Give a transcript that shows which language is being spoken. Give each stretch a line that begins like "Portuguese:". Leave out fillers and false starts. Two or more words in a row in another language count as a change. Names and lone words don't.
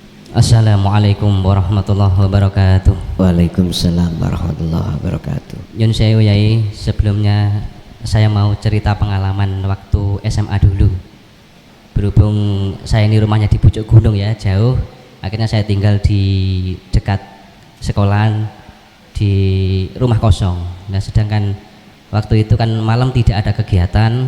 Arabic: السلام عليكم ورحمة الله وبركاته. وعليكم السلام ورحمة الله وبركاته.
Javanese: Yun sewu Yai,
Indonesian: sebelumnya saya mau cerita pengalaman waktu SMA dulu. Berhubung saya ini rumahnya di pucuk gunung ya, jauh. Akhirnya saya tinggal di dekat sekolahan di rumah kosong. Nah, sedangkan waktu itu kan malam tidak ada kegiatan.